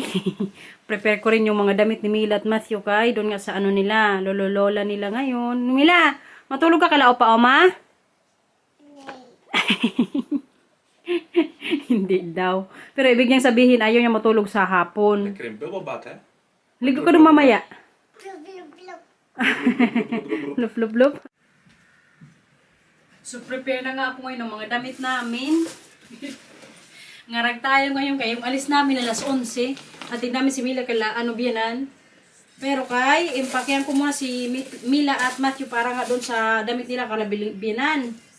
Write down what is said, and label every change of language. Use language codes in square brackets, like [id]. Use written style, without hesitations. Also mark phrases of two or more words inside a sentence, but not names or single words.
[tl] Prepare ko rin yung mga damit ni Mila at Matthew kay doon nga sa nila, lolo-lola nila ngayon. Mila, matulog ka kala [nl] opa oma? [tl] Hindi daw. Pero ibig niyang sabihin, ayaw niya matulog sa hapon. [nl] Lekker in bubbelbad, hè? [tl] Ligo ka doon mamaya. Blub, blub, blub. Lup, lup, lup. So, prepare na nga ako ngayon ng mga damit namin. Ngarag tayo ngayon kayo. Alis namin alas 11. Atid namin si Mila kala biyanan. Pero impakyan ko muna si Mila at Matthew para nga doon sa damit nila kala biyanan.